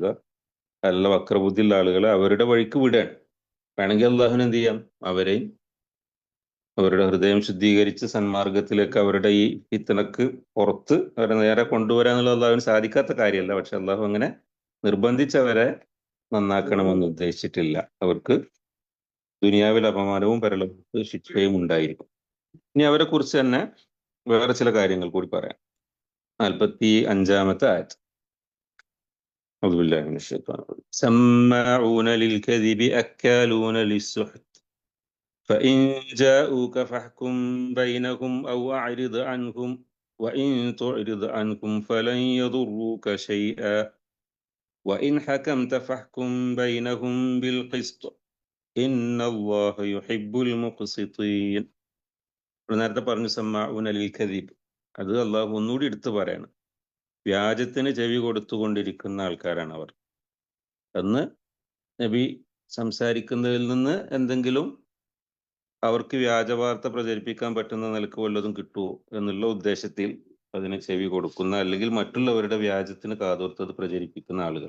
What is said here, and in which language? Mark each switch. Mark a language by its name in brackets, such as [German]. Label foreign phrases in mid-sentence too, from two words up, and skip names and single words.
[Malayalam] നല്ല വക്രബുദ്ധിയുള്ള ആളുകളെ അവരുടെ വഴിക്ക് വിടാൻ വേണമെങ്കിൽ അള്ളാഹുവിന് എന്ത് ചെയ്യാം, അവരെയും അവരുടെ ഹൃദയം ശുദ്ധീകരിച്ച് സന്മാർഗത്തിലേക്ക്, അവരുടെ ഈ ഫിത്നക്ക് പുറത്ത് അവരെ നേരെ കൊണ്ടുവരാന്നുള്ള അള്ളാഹുവിന് സാധിക്കാത്ത കാര്യമല്ല. പക്ഷെ അള്ളാഹു അങ്ങനെ നിർബന്ധിച്ചവരെ നന്നാക്കണമെന്ന് ഉദ്ദേശിച്ചിട്ടില്ല. അവർക്ക് ദുനിയാവിൽ അപമാനവും പരലോകത്ത് ശിക്ഷയും ഉണ്ടായിരിക്കും. ഇനി അവരെ കുറിച്ച് തന്നെ വേറെ ചില കാര്യങ്ങൾ കൂടി പറയാം. 45-ാമത്തെ ആയത്ത്. [Arabic] أعوذ بالله من الشيطان الرجيم. سماعون للكذب أكالون للسحت فإن جاءوك فاحكم بينهم أو أعرض عنهم وإن تعرض عنهم فلن يضروك شيئا وإن حكمت فاحكم بينهم بالقسط إن الله يحب المقسطين. [Malayalam] നേരത്തെ പറഞ്ഞു [Arabic] سماعون للكذب, [Malayalam] അത് അള്ളാഹു ഒന്നുകൂടി എടുത്തു പറയാണ്. വ്യാജത്തിന് ചെവി കൊടുത്തുകൊണ്ടിരിക്കുന്ന ആൾക്കാരാണ് അവർ. എന്ന് നബി സംസാരിക്കുന്നതിൽ നിന്ന് എന്തെങ്കിലും അവർക്ക് വ്യാജവാർത്ത പ്രചരിപ്പിക്കാൻ പറ്റുന്ന നിലക്ക് വല്ലതും കിട്ടുമോ എന്നുള്ള ഉദ്ദേശത്തിൽ അതിന് ചെവി കൊടുക്കുന്ന, അല്ലെങ്കിൽ മറ്റുള്ളവരുടെ വ്യാജത്തിന് കാതോർത്തത് പ്രചരിപ്പിക്കുന്ന ആളുകൾ.